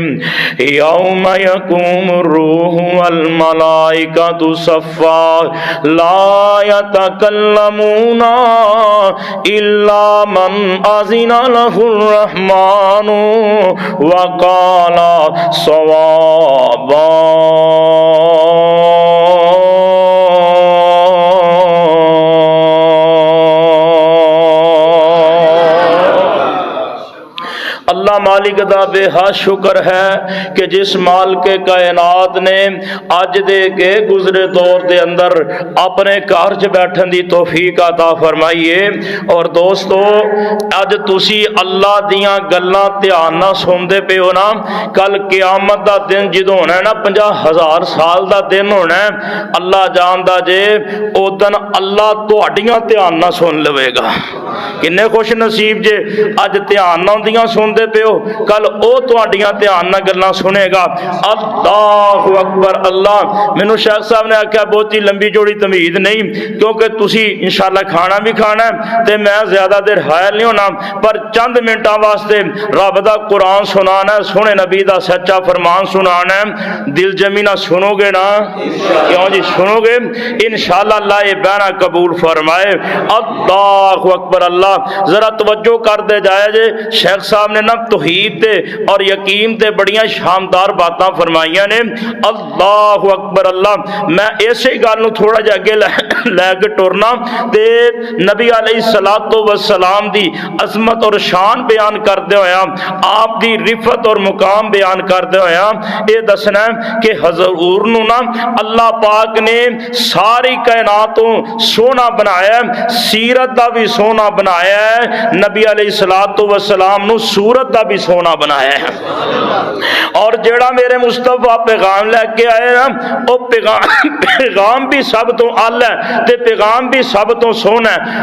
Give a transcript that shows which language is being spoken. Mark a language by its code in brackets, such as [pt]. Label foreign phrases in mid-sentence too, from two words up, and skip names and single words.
[ar] يوم يقوم الروح والملائكة صفا لا يتكلمون إلا من أذن له الرحمن وقال صوابا. [pa] اللہ مالک دا بے حد شکر ہے کہ جس مال کے کائنات نے اج دے کے گزرے دور دے اندر اپنے گھر چ بیٹھن دی توفیق عطا فرمائی ہے. اور دوستو اج تسی اللہ دیاں گلاں دھیان نال سنتے پے ہو نا. کل قیامت دا دن جدوں ہونا ہے نا 50,000 سال دا دن ہونا ہے. اللہ جاندا جے او دن اللہ تہاڈیاں دھیان نال سن لوے گا. کنے خوش نصیب جے اج دھیان نال دیاں سنتے پے ہو کل او تہاڈیاں دھیان نال گلاں سنے گا. [ar] اللہ اکبر. [pa] اللہ مینوں شیخ صاحب نے آکھیا بہتی لمبی جوڑی تمہید نہیں کیونکہ تسی انشاءاللہ کھانا بھی کھانا ہے تے میں زیادہ دیر حائل نہیں ہونا پر چند منٹاں واسطے رب دا قرآن سنانا ہے. سونے نبی دا سچا فرمان سنانا ہے. دل جمی نہ سنو گے نا کیوں جی سنو گے انشاءاللہ اللہ یہ بہنا قبول فرمائے. [ar] اللہ اکبر. [pa] اللہ ذرا توجہ کر دے جائے جے شیخ صاحب نے نا توحید تے اور یقین تے بڑیاں شاندار باتاں فرمائیاں نے. [ar] اللہ اکبر. [pa] اللہ میں ایسے گل نو تھوڑا جا اگے لے کے ٹورنا تے نبی [ar] علیہ الصلوۃ والسلام [pa] دی عظمت اور شان بیان کردے ہویا آپ دی رفت اور مقام بیان کردے ہویا اے دسنا کہ حضور نو نا اللہ پاک نے ساری کائناتوں سونا بنایا. سیرت دا بھی سونا بنایا ہے، نبی [ar] علیہ الصلوۃ والسلام [pa] نو صورت دا بھی سونا بنایا ہے۔ اور جیڑا میرے مصطفیٰ پیغام لے کے آئے نا، وہ پیغام بھی سب تو اعلی ہے تے پیغام بھی سب تو سونا ہے۔